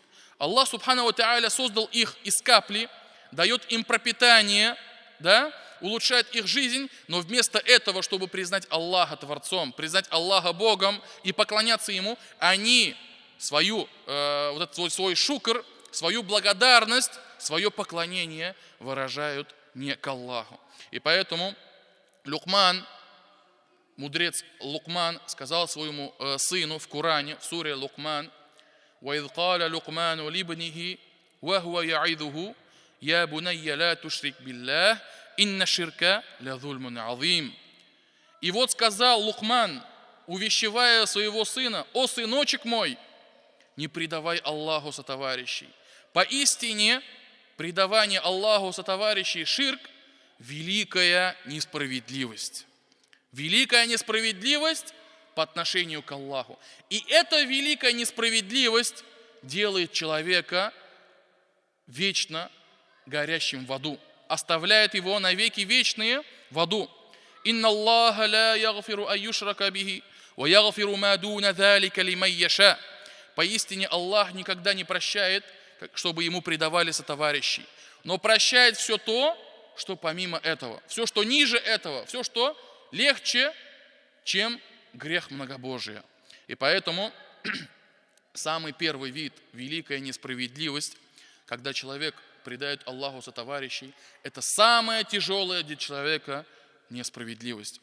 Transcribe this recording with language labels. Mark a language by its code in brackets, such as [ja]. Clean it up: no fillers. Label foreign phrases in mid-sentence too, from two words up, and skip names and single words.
[ar] الله سبحانه وتعالى [ru] создал их из капли, дает им пропитание, да, улучшает их жизнь, но вместо этого, чтобы признать Аллаха Творцом, признать Аллаха Богом и поклоняться Ему, они свой шукр, свою благодарность, свое поклонение выражают не к Аллаху. И поэтому Лукман, мудрец Лукман, сказал своему сыну в Коране, в суре Лукман: [ar] وَإِذْ قَالَ لُقْمَانُ لِابْنِهِ وَهُوَ يَعِظُهُ يَا بُنَيَّ لَا تُشْرِكْ بِاللَّهِ إِنَّ الشِّرْكَ لَظُلْمٌ عَظِيمٌ. [ru] И вот сказал Лукман, увещевая своего сына: «О сыночек мой, не предавай Аллаху сотоварищей». Поистине, предавание Аллаху сотоварищей, ширк, великая несправедливость. Великая несправедливость по отношению к Аллаху. И эта великая несправедливость делает человека вечно горящим в аду, оставляет его навеки вечные в аду. [ar] إن الله لا يغفر أن يشرك به ويغفر ما دون ذلك لمن يشاء». [ru] Поистине Аллах никогда не прощает, чтобы ему предавали сотоварищей, но прощает все то, что помимо этого, все, что ниже этого, все, что легче, чем грех многобожия. И поэтому самый первый вид, великая несправедливость, когда человек предает Аллаху сотоварищей, это самая тяжелая для человека несправедливость.